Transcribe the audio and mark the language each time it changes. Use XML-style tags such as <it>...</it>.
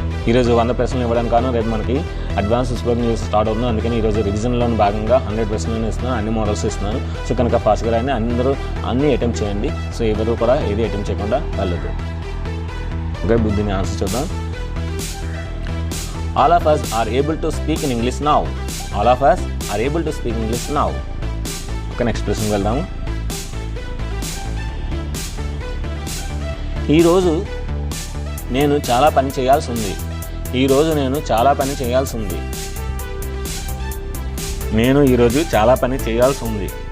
<te>ఈరోజు 100 ప్రశ్నలు ఇవ్వడానికి కాను రేపు మనకి అడ్వాన్స్ స్పోకెన్ ఇంగ్లీష్ స్టార్ట్ అవుతుంది. అందుకని ఈరోజు రివిజన్లో భాగంగా 100 ప్రశ్నలు ఇస్తున్నాను, అన్ని మోడల్స్ ఇస్తున్నాను. సో కనుక ఫాస్ట్గా రాయండి. అందరూ అన్ని అటెంప్ట్ చేయండి. సో ఎవరు కూడా ఏది అటెంప్ట్ చేయకుండా వెళ్ళదు. ఓకే, బుద్ధిని ఆన్సర్ చూద్దాం.</te> <en>All of us are able to speak in English now. All of us are able to speak English now. Okay, next</en> <te>ప్రశ్నకి వెళ్దాము. ఈరోజు నేను చాలా పని చేయాల్సి ఉంది. ఈరోజు నేను చాలా పని చేయాల్సి ఉంది. నేను ఈరోజు చాలా పని చేయాల్సి ఉంది.</te>